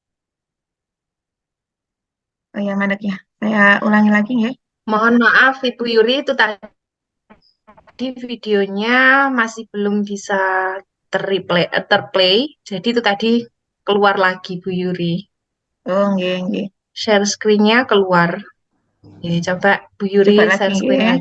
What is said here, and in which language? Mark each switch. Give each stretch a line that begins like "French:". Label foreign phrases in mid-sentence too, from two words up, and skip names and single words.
Indonesian: Oh ya, mandek ya. Saya ulangi lagi ya. Mohon maaf Ibu Yuri, itu tadi videonya masih belum bisa terplay. Jadi itu tadi keluar lagi Bu Yuri. Oh, nggih, nggih.
English: Share screen-
Indonesian: nya keluar. Oke, coba Bu Yuri Coba lagi
English: share screen
Indonesian: nggih.